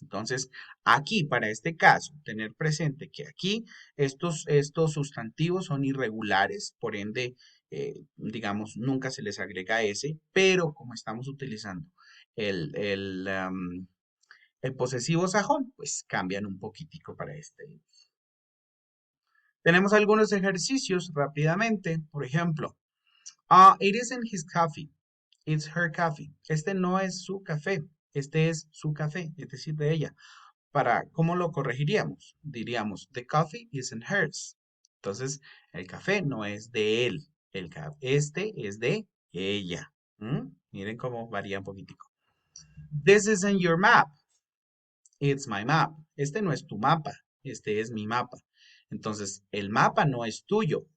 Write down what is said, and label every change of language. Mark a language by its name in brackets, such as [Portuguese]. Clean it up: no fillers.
[Spanish] Entonces, aquí, para este caso, tener presente que aquí estos sustantivos son irregulares, por ende, digamos, nunca se les agrega S, pero como estamos utilizando el posesivo sajón, pues cambian un poquitico para este. Tenemos algunos ejercicios rápidamente. Por ejemplo, [English] it isn't his coffee, it's her coffee. [Spanish] Este no es su café, este es su café, es decir, de ella. ¿Cómo lo corregiríamos? Diríamos, [English] the coffee isn't hers. [Spanish] Entonces, el café no es de él, este es de ella. Miren cómo varía un poquitico. [English] This isn't your map. It's my map. [Spanish] Este no es tu mapa, este es mi mapa. Entonces, el mapa no es tuyo.